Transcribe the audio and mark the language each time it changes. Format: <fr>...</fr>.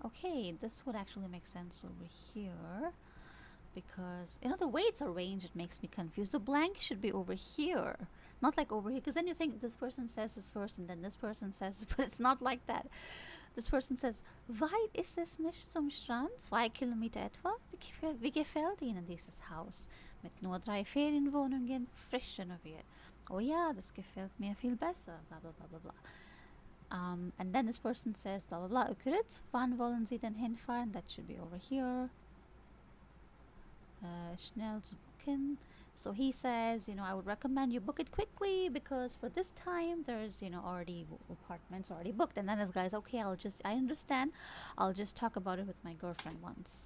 <en>Okay, this would actually make sense over here. Because, you know, the way it's arranged, it makes me confused. The blank should be over here, not like over here. Because then you think this person says this first and then this person says this, but it's not like that. This person says,</en> <de>weit ist es nicht zum Strand? 2 Kilometer etwa? Wie gefällt Ihnen dieses Haus? Mit nur 3 Ferienwohnungen, frisch renoviert. Oh ja, das gefällt mir viel besser. Blah, blah, blah, blah, blah.</de> <en>And then this person says, blah, blah, blah.</en> <de>Euclids, wann wollen Sie denn hinfahren?</de> <en>That should be over here.</en> <de>Schnell zu booken.</de> <en>So he says, you know, I would recommend you book it quickly because for this time there's, you know, already apartments already booked. And then this guy's okay, I understand. I'll just talk about it with my girlfriend once.</en>